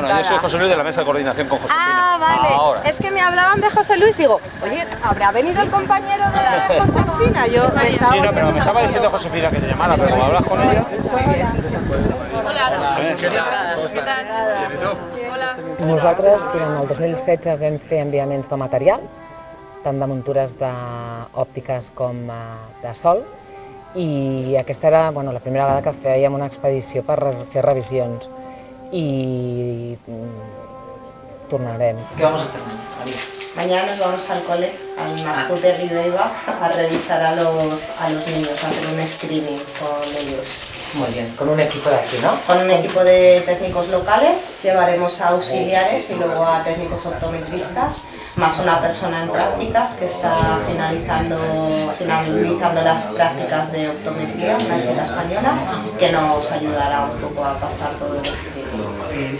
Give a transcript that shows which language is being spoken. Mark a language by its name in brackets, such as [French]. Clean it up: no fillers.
[Spanish] Bueno, yo soy José Luis de la mesa de coordinación con Josefina. Ah, vale. Ahora. Es que me hablaban de José Luis, digo, oye, ¿habrá venido el compañero de Josefina? Yo me estaba Sí, no, pero me volviendo estaba diciendo Josefina que te llamara, pero como hablas con ella... [Catalan] Nosaltres, durant el 2016, vam fer enviaments de material, tant de muntures òptiques com de sol, i aquesta era la primera vegada que fèiem una expedició per fer revisions. I tornarem. [Spanish] ¿Qué vamos a hacer, María? Mañana nos vamos al cole, al Mahmoud de Rideva, a revisar a los niños, a hacer un screening con ellos. Muy bien, con un equipo de aquí, ¿no? Con un equipo de técnicos locales, llevaremos a auxiliares y luego a técnicos optometristas, más una persona en prácticas que está finalizando las prácticas de optometría, una chica española, que nos ayudará un poco a pasar todo el screening.